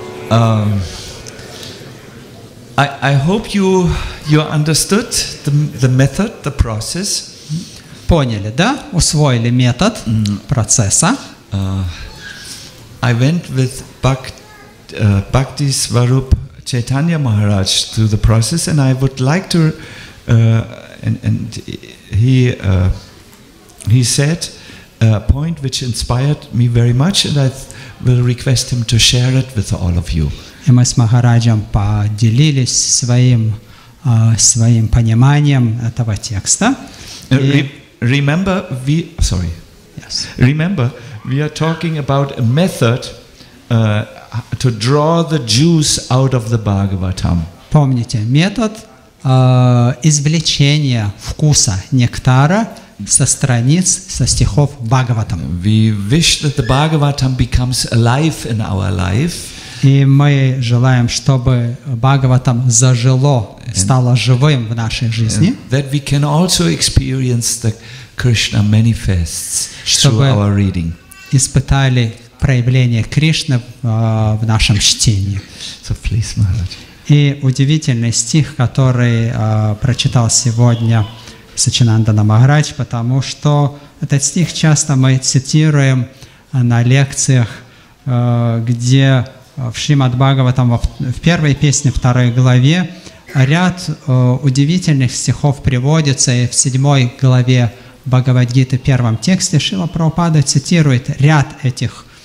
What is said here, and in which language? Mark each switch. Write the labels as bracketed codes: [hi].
[en] I hope you understood the method, the process. [ru] Поняли, да? Усвоили метод процесса. [en] I went with Bhakti Swarup Chaitanya Maharaj through the process, and I would like to, and he said a point which inspired me very much, and I will request him to share it with all of you. [ru] И мы с Махараджем поделились своим пониманием этого текста. [en] Remember, we are talking about a method to draw the juice out of the Bhagavatam. [ru] Помните, метод извлечения вкуса нектара со страниц, со стихов Бхагаватам. [en] We wish that the Bhagavatam becomes alive in our life. [ru] И мы желаем, чтобы Бхагаватам зажило, стало живым в нашей жизни. [en] That we can also experience the Krishna manifests through our reading. [ru] Испытали проявление Кришны в нашем чтении. [en] So please, Maharaj. [ru] И удивительный стих, который прочитал сегодня Сачинандана Махарадж, потому что этот стих часто мы цитируем на лекциях, где в Шримад Бхагаватам в первой песне, второй главе, ряд удивительных стихов приводится, и в 7 главе Бхагавад-гиты, в первом тексте, Шрила Прабхупада цитирует ряд этих